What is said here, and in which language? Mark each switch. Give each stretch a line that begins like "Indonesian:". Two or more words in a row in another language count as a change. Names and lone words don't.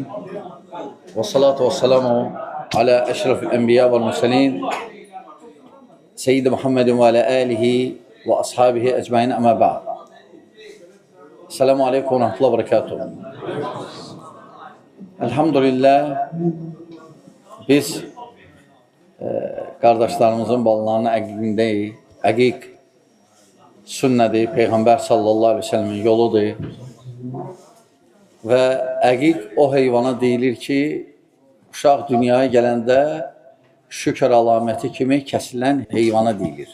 Arabic: والصلاة والسلام على أشرف الأنبياء والمرسلين. سيد محمد وعلى آله وأصحابه أجمعين أما بعد. السلام عليكم ورحمة الله وبركاته.
Azerbaijani: Elhamdülillah biz qardaşlarımızın balalarının əqiqindəyik. Əqiq sünnədir, Peyğəmbər
Arabic: صلى الله عليه وسلم
Azerbaijani: yoludur. Və əqiq o heyvana deyilir ki, uşaq dünyaya gələndə şükür əlaməti kimi kəsilən heyvana deyilir.